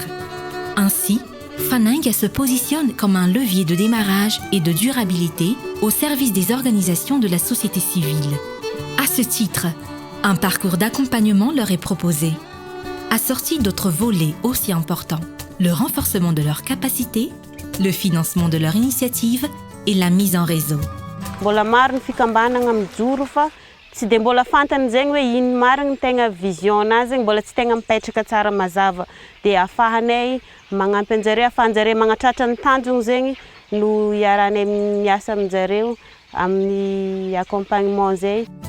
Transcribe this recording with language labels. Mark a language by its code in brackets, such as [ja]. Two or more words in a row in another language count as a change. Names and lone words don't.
[fr] Ainsi, Faneng se positionne comme un levier de démarrage et de durabilité au service des organisations de la société civile. À ce titre, un parcours d'accompagnement leur est proposé, assorti d'autres volets aussi importants, le renforcement de leurs capacités, le financement de leur initiative et la mise en réseau. [mg] Mbola maro ny fikambanana mijoro fa tsy dia mbola fantany zegny hoe ino marina tegna vision anazy zegny mbola tsy tegna mipetraka tsara mazava dia afahanay magnampy anjareo afahanjareo magnatratra ny tanjona zegny no iaranay miasa aminjareo amin'ny accompagnement zay.